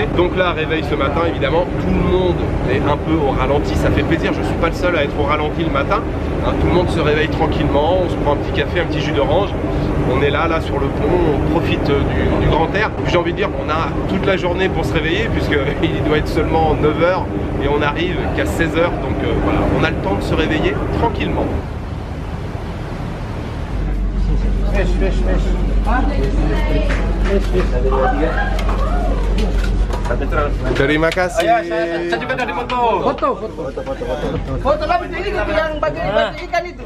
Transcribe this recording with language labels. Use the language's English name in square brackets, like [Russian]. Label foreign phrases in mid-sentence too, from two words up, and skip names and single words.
[French] Donc là, réveil ce matin, évidemment, tout le monde est un peu au ralenti, ça fait plaisir, je suis pas le seul à être au ralenti le matin, hein, tout le monde se réveille tranquillement, on se prend un petit café, un petit jus d'orange, on est là sur le pont, on profite du grand air. J'ai envie de dire qu'on a toute la journée pour se réveiller, puisqu'il doit être seulement 9h et on arrive qu'à 16h, donc voilà, on a le temps de se réveiller tranquillement. [Indonesian] Terima kasih. Saya juga dari foto. Foto lah ini yang bagi ikan itu.